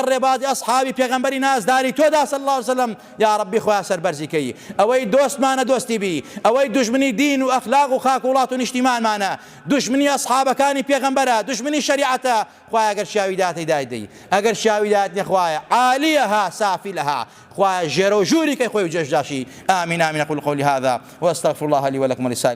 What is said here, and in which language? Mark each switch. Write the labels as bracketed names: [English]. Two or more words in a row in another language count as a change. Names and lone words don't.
[Central Kurdish] ڕێبازی ئەسحابی پێغەمبەری نازداری تۆدا [Arabic] صلی الله علیه وسلم [Central Kurdish] یا ڕەبی خوایە سەربەرزیکەی ئەوەی دۆستمانە دۆستی بی ئەوەی دوژمنی دین و ئەخلاق و خاک و وڵات و نیشتیمانمانە دوژمنی ئەسحابەکانی پێغەمبەرە دوژمنی شەریعەتە خوایە ئەگەر شیاوی داهاتەی دایدەی ئەگەر شیاوی داهات نیە خوایە [Arabic] عالیەها سافلەها [Central Kurdish] خوایە ژێرە و ژووری کەی خۆی و جێژداشی ئامین ئامین [Arabic] أقول قولي هذا وأستغفر الله لي ولكم ولسائر